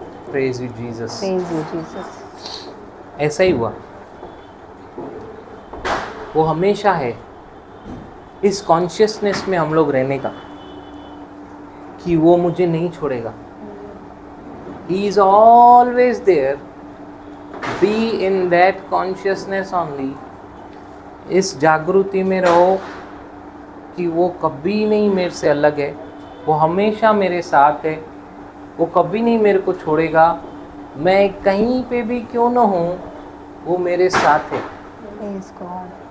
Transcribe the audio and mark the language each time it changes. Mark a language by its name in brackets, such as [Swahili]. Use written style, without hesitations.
[English] Praise you Jesus. Praise you, Jesus. [Hindi] ऐसा ही हुआ। वो हमेशा है इस कॉन्शियसनेस में हम लोग रहने का कि वो मुझे नहीं छोड़ेगा। [English] He is always there. Be in that consciousness only. [Hindi] इस जागृति में रहो कि वो कभी नहीं मेरे से अलग है, वो हमेशा मेरे साथ है, वो कभी नहीं मेरे को छोड़ेगा। मैं कहीं पे भी क्यों ना हूँ, वो मेरे साथ है। [English] Praise God.